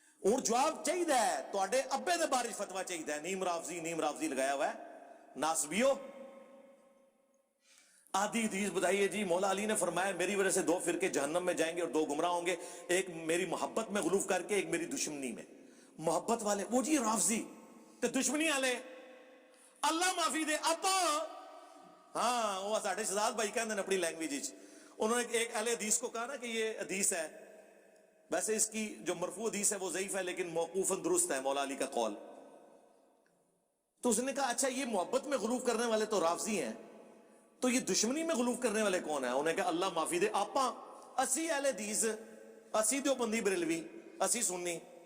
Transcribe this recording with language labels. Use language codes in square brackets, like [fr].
[pa] اور جواب چاہیے تواڈے ابے دے بارے فتویٰ چاہیے. [ur] نیم رافضی لگایا ہوا ہے. ناسبیو آدھی حدیث بتائیے جی مولا علی نے فرمایا میری وجہ سے 2 فرقے جہنم میں جائیں گے اور 2 گمراہ ہوں گے، ایک میری محبت میں غلوف کر کے، ایک میری دشمنی میں. [pa] محبت والے وہ جی رافضی تے دشمنی والے اللہ معافی دے آپا. ہاں وہ ساڈے شہزاد بھائی کہندے نے اپنی لینگویج. [ur] انہوں نے ایک اہل حدیث کو کہا نا کہ یہ حدیث ہے، ویسے اس کی جو مرفوع حدیث ہے وہ ضعیف ہے لیکن موقوفاً درست ہے، مولا علی کا قول. تو اس نے کہا اچھا یہ محبت میں غلوف کرنے والے تو رافضی ہیں، تو یہ دشمنی میں غلوف کرنے والے کون ہیں؟ انہوں نے کہا [pa] اللہ معافی دے آپا اسی اہل حدیث، اسی دیوبندی بریلوی، اسی سنی.